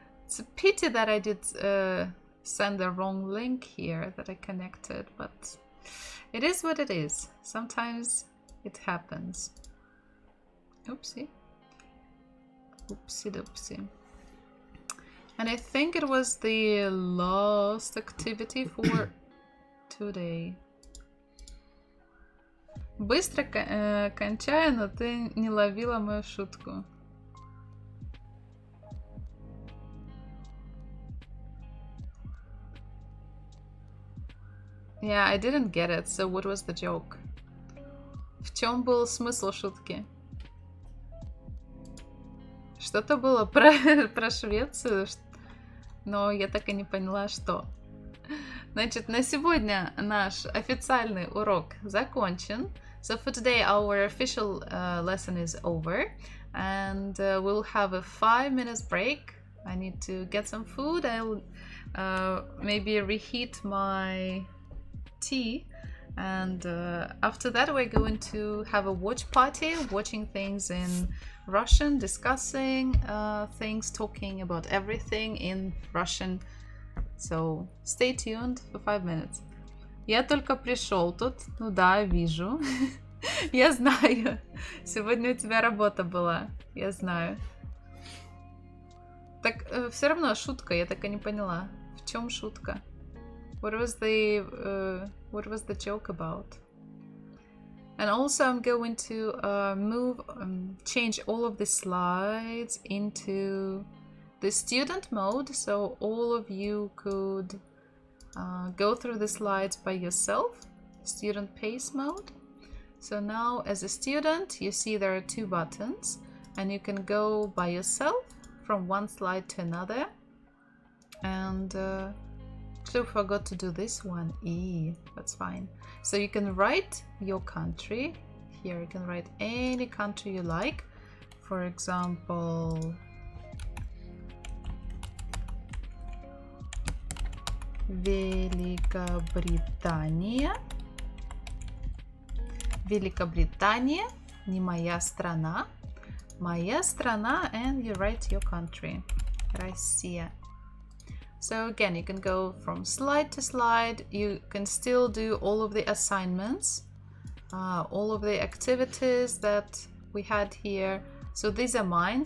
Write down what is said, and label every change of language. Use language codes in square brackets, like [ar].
[en] It's a pity that I did send the wrong link here that I connected, but it is what it is. Sometimes it happens. Oopsie. Oopsie doopsie. And I think it was the last activity for today. [ru] Быстро кончаю, но ты не ловила мою шутку. [en] Yeah, I didn't get it, so what was the joke? [ru] В чем был смысл шутки? Что-то было про Швецию, но я так и не поняла, что. Значит, на сегодня наш официальный урок закончен. [en] So for today our official lesson is over, and we'll have a 5 minutes break. I need to get some food. I'll maybe reheat my tea, and after that we're going to have a watch party, watching things in Russian, discussing things, talking about everything in Russian. So stay tuned for 5 minutes. [ru] Я только пришел тут. Ну да, вижу. Я знаю. Сегодня у тебя работа была. Я знаю. Так, все равно шутка, я так и не поняла. В чем шутка? [en] What was the joke about? And also I'm going to change all of the slides into the student mode, so all of you could go through the slides by yourself, student pace mode. So now as a student, you see there are 2 buttons, and you can go by yourself from one slide to another. And actually forgot to do this one. That's fine. So you can write your country. Here you can write any country you like. For example, Великобритания. [ru] Великобритания, не моя страна. Моя страна, [en] and you write your country. [ru] Россия. [en] So again, you can go from slide to slide. You can still do all of the assignments, all of the activities that we had here. So these are mine.